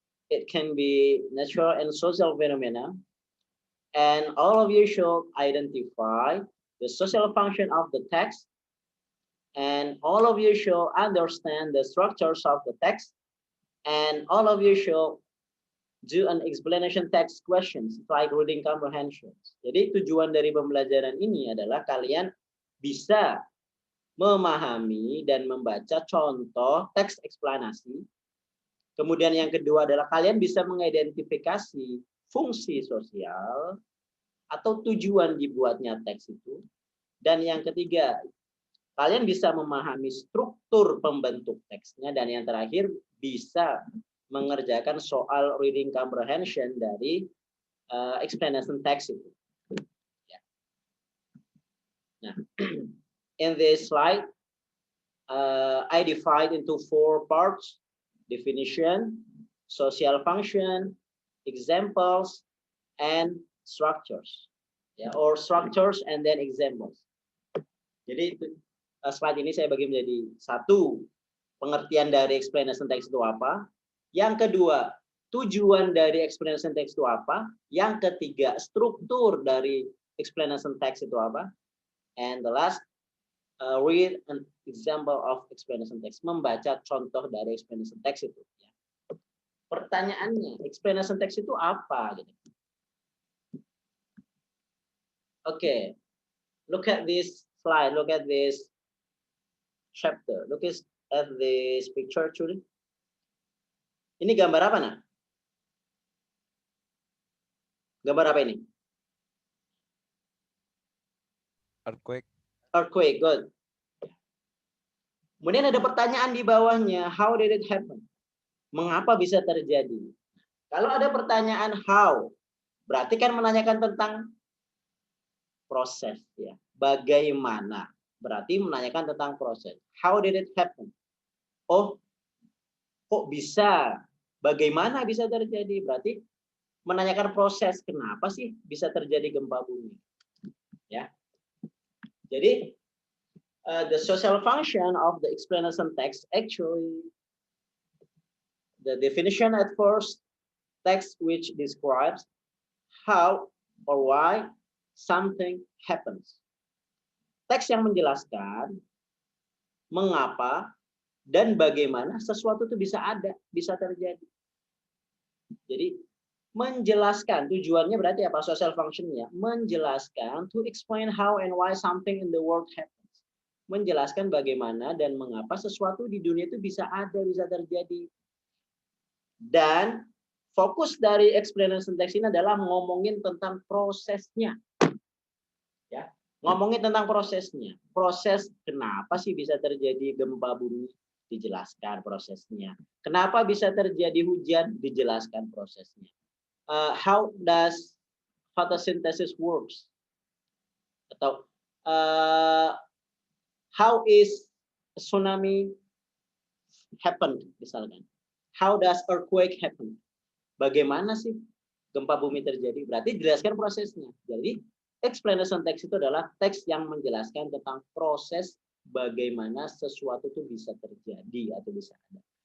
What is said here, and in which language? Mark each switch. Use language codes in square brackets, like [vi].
[en] It can be natural and social phenomena, and all of you should identify the social function of the text, and all of you should understand the structures of the text, and all of you should do an explanation text questions like reading comprehension. [id] Jadi tujuan dari pembelajaran ini adalah kalian bisa memahami dan membaca contoh teks eksplanasi. Kemudian yang kedua adalah kalian bisa mengidentifikasi fungsi sosial atau tujuan dibuatnya teks itu. Dan yang ketiga, kalian bisa memahami struktur pembentuk teksnya. Dan yang terakhir, bisa mengerjakan soal reading comprehension dari explanation text itu. [en] Nah, in this slide, I divide into 4 parts: definition, social function, examples, and structures. Ya, or structures and then examples. [id] Jadi slide ini saya bagi menjadi 1, pengertian dari explanation text itu apa. Yang kedua, tujuan dari explanation text itu apa. Yang ketiga, struktur dari explanation text itu apa. [en] And the last, read an example of explanation text, [id] membaca contoh dari explanation text itu. [en] Ya. [id] Pertanyaannya, explanation text itu apa? [en] Okay, look at this slide, look at this chapter, look at this picture, children. [id] Ini gambar apa, nah? Gambar apa ini? [en] Earthquake. Earthquake, good. [id] Kemudian ada pertanyaan di bawahnya, [en] how did it happen? [id] Mengapa bisa terjadi? Kalau ada pertanyaan how, berarti kan menanyakan tentang proses, ya. Bagaimana? Berarti menanyakan tentang proses. [en] How did it happen? [id] Oh, kok bisa? Bagaimana bisa terjadi? Berarti menanyakan proses, kenapa sih bisa terjadi gempa bumi? Ya. [en] Jadi the social function of the explanation text, actually the definition at first, text which describes how or why something happens. [id] Teks yang menjelaskan mengapa dan bagaimana sesuatu itu bisa ada, bisa terjadi. Jadi menjelaskan, tujuannya berarti apa? Social functionnya menjelaskan, [en] to explain how and why something in the world happens. [id] Menjelaskan bagaimana dan mengapa sesuatu di dunia itu bisa ada, bisa terjadi. Dan fokus dari explanation text ini adalah ngomongin tentang prosesnya. Ya. Ngomongin tentang prosesnya. Proses kenapa sih bisa terjadi gempa bumi? Dijelaskan prosesnya. Kenapa bisa terjadi hujan? Dijelaskan prosesnya. [en] How does photosynthesis works? Atau how is tsunami happen misalkan? How does earthquake happen? [id] Bagaimana sih gempa bumi terjadi? Berarti jelaskan prosesnya. Jadi explanation text itu adalah teks yang menjelaskan tentang proses bagaimana sesuatu itu bisa terjadi atau bisa ada.